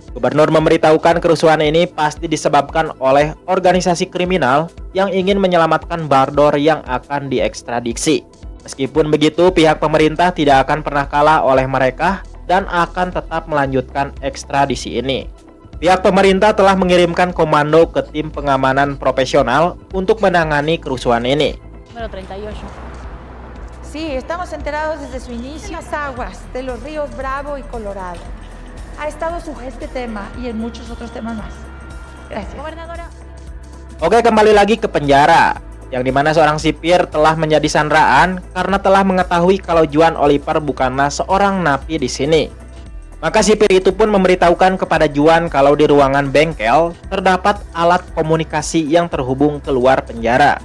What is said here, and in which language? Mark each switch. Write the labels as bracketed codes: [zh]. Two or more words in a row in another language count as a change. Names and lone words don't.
[id] Gubernur memberitahukan kerusuhan ini pasti disebabkan oleh organisasi kriminal yang ingin menyelamatkan Baldor yang akan diekstradisi. Meskipun begitu, pihak pemerintah tidak akan pernah kalah oleh mereka dan akan tetap melanjutkan ekstradisi ini. Pihak pemerintah telah mengirimkan komando ke tim pengamanan profesional untuk menangani kerusuhan ini. [es] Número 38. Sí, estamos enterados desde su inicio en las aguas de los ríos Bravo y Colorado. Ha estado sujeto este tema y en muchos otros temas más. Gracias. Gobernadora. [id] Oke, kembali lagi ke penjara, yang dimana seorang sipir telah menjadi sandraan karena telah mengetahui kalau Juan Oliver bukanlah seorang napi di sini. Maka sipir itu pun memberitahukan kepada Juan kalau di ruangan bengkel terdapat alat komunikasi yang terhubung keluar penjara.